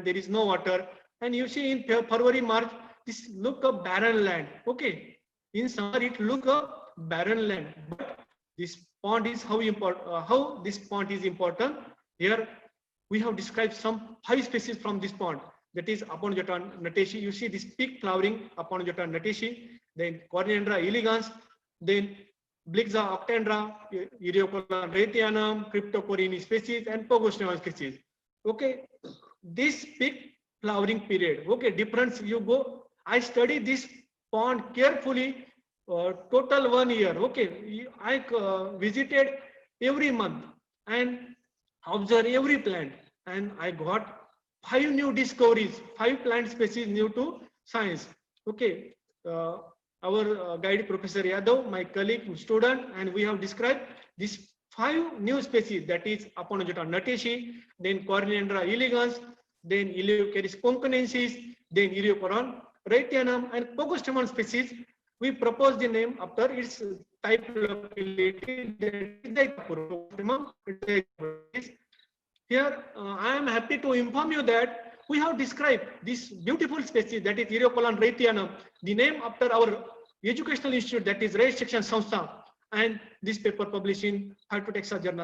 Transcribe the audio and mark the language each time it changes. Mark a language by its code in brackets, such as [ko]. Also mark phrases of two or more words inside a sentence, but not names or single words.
[en] There is no water, and you see in February, March, this look a barren land. Okay, in summer it look a barren land, but this pond is how important. How this pond is important. Here we have described some 5 species from this pond. That is Aponogeton nateshi. You see this peak flowering Aponogeton nateshi. Then Cornandra elegans. Then Blixa octandra, Eriocolon retianum, Cryptocorini species, and Pogosneon species. Okay, this peak flowering period. Okay, difference you go. I study this pond carefully. Total 1 year. Okay, I visited every month and observe every plant, and I got 5 new discoveries, 5 plant species new to science. Okay, our guide Professor Yadav, my colleague, student, and we have described these 5 new species, that is Aponogeton nateshi, then Cornandra elegans, then Eleucharis conconensis, then Eriocoron retianum, and Pogostemon species. We propose the name after its type locality. Here, I am happy to inform you that we have described this beautiful species, that is Eriocolon retianum, the name after our educational institute, that is Ray Section Samstha, and this paper published in Phytotaxa Journal.